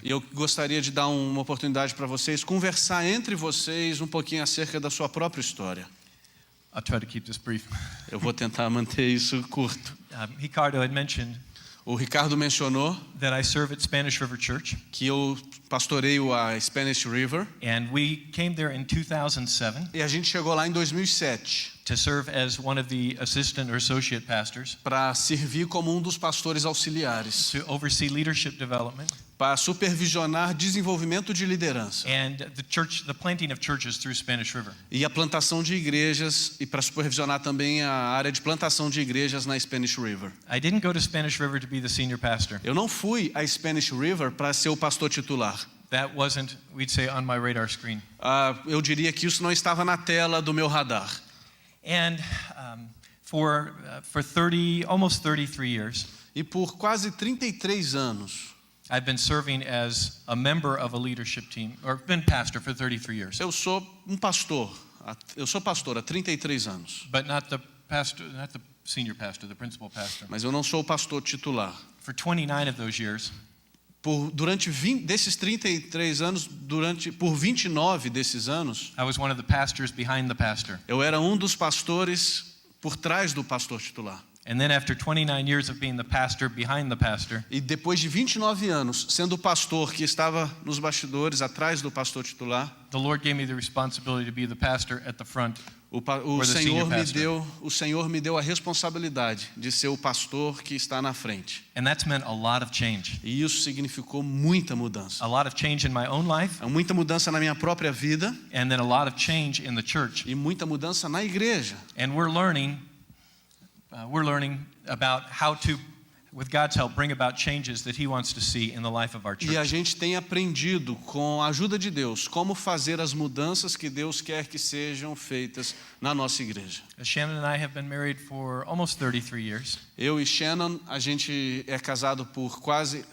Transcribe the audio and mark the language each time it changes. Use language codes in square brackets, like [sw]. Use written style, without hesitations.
[pt] e eu gostaria de dar uma oportunidade para vocês conversar entre vocês um pouquinho acerca da sua própria história. [en] I'll try to keep this brief. [pt] Eu vou tentar manter isso curto. [en] Ricardo had mentioned [pt] O Ricardo mencionou [en] that I serve at Spanish River Church, [pt] que eu pastoreio a Spanish River [en] and we came there in 2007 [pt] e a gente chegou lá em 2007 [en] to serve as one of the assistant or associate pastors [pt] para servir como um dos pastores auxiliares, [en] to oversee leadership development [pt] para supervisionar desenvolvimento de liderança [en] and the planting of churches through Spanish River. [pt] e a plantação de igrejas e para supervisionar também a área de plantação de igrejas na Spanish River. [en] I didn't go to Spanish River to be the senior pastor. [pt] Eu não fui à Spanish River para ser o pastor titular. [en] That wasn't, we'd say, on my radar screen. [pt] Eu diria que isso não estava na tela do meu radar. [en] And for almost 33 years, [pt] E por quase 33 anos, [en] I've been serving as a member of a leadership team, or been pastor for 33 years, [pt] eu sou um pastor. Eu sou pastor há 33 anos, [en] but not the senior pastor, the principal pastor. [pt] mas eu não sou o pastor titular. [en] For 29 of those years, [pt] Durante 20 desses 33 anos, por 29 desses anos, [en] I was one of the pastors behind the pastor. [pt] eu era um dos pastores por trás do pastor titular. [en] And then after 29 years of being the pastor behind the pastor, [pt] E depois de 29 anos sendo o pastor que estava nos bastidores atrás do pastor titular, [en] the Lord gave me the responsibility to be the pastor at the front. [pt] o [en] the senior [pt] Senhor me deu a responsabilidade de ser o pastor que está na frente. [en] And that's meant a lot of change. [pt] E isso significou muita mudança. [en] A lot of change in my own life, [pt] Muita mudança na minha própria vida [en] and then a lot of change in the church. [pt] e muita mudança na igreja. [en] And we're learning about how to, with God's help, bring about changes that He wants to see in the life of our [pt] E a [en] church. [pt] gente tem aprendido, com a ajuda de Deus, como fazer as mudanças que Deus quer que sejam feitas na nossa igreja. [en] Shannon and I have been married for almost 33 years. [pt] Eu e Shannon, a gente é casado por quase